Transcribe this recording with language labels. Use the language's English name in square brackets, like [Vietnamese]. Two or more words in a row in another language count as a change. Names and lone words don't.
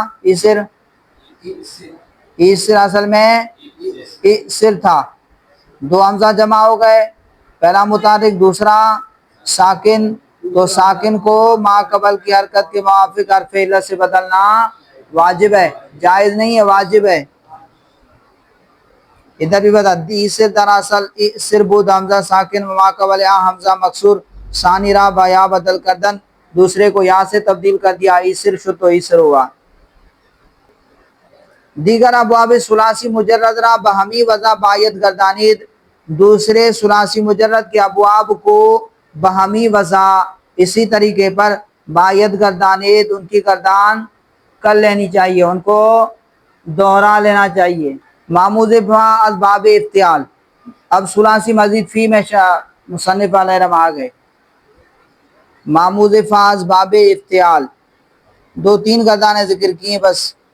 [Urdu] ایسر اصل میں ایسر تھا، دو حمزہ جمع ہو گئے، پہلا متحرک دوسرا ساکن، تو ساکن کو ما قبل کی حرکت کے موافق حرف علت سے بدلنا واجب ہے، جائز نہیں ہے، واجب ہے۔ ادھر بھی بتا [Persian] ایسر دراصل ایسر بود حمزہ ساکن ما قبل یا حمزہ مکسور ثانی را با یا بدل کردن، [Urdu] دوسرے کو یا سے تبدیل کر دیا، [Persian] ایسر شد [Urdu] تو ایسر ہوا۔ [Persian] دیگر ابواب ثلاثی مجرد را بہمی وضع باید گردانید، [Urdu] دوسرے ثلاثی مجرد کے ابواب کو بہمی وضع اسی طریقے پر [Persian] باید گردانید، [Urdu] ان کی گردان کر لینی چاہیے، ان کو دوہرا لینا چاہیے۔ معموز فا اسباب افتعال، اب ثلاثی مزید فی میں مصنف علیہ رحمہ آ گئے۔ معموز فا اسباب افتعال 2-3 گردانیں ذکر کی ہیں بس۔